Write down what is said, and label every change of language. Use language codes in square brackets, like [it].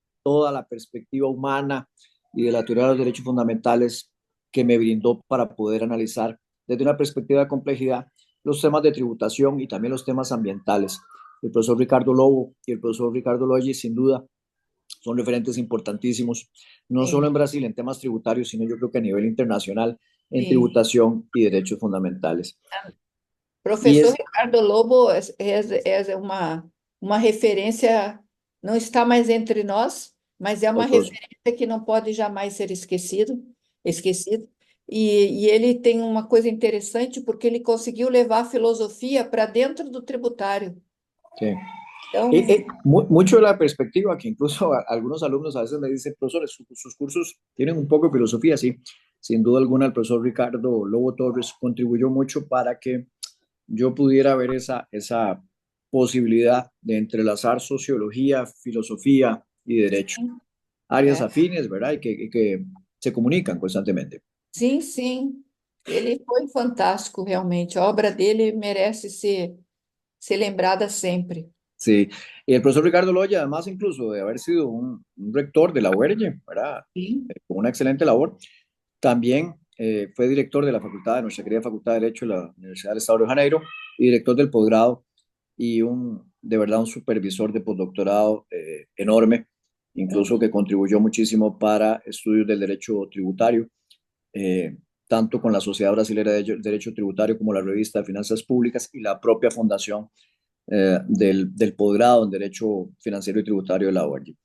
[es] toda la perspectiva humana y de la teoría de los derechos fundamentales que me brindó para poder analizar desde una perspectiva de complejidad los temas de tributación y también los temas ambientales. El profesor Ricardo Lobo y el profesor Ricardo Loggi, sin duda, son referentes importantísimos, no solo en Brasil en temas tributarios, sino yo creo que a nivel internacional en [pt] sim. [es] tributación y derechos fundamentales. Y [pt] Professor [es] es, [pt] Ricardo Lobo é uma referência, não está mais entre nós, mas é uma autor, referência que não pode jamais ser esquecido. E ele tem uma coisa interessante, porque ele conseguiu levar a filosofia para dentro do tributário. [es] sí. [pt] Então, [es] Mucho de la perspectiva que incluso algunos alumnos a veces me dicen, profesores, sus cursos tienen un poco de filosofía, sí. Sin duda alguna, el profesor Ricardo Lobo Torres contribuyó mucho para que yo pudiera ver esa posibilidad de entrelazar sociología, filosofía y derecho. Áreas [pt] é, [es] afines, ¿verdad? Y que se comunican constantemente. [pt] sim, sim, ele foi fantástico, realmente. A obra dele merece ser lembrada sempre. [es] Sí, y el profesor Ricardo Loya, además incluso de haber sido un rector de la UERJ, ¿verdad? [pt] Sim. [es] Con una excelente labor, también fue director de la facultad, de nuestra querida Facultad de Derecho de la Universidad del Estado de Janeiro, y director del posgrado, y de verdad un supervisor de postdoctorado enorme, incluso que contribuyó muchísimo para estudios del derecho tributario, eh, tanto con la Sociedad Brasilera de Derecho Tributario como la Revista de Finanzas Públicas y la propia fundación del posgrado en Derecho Financiero y Tributario de la UERJ.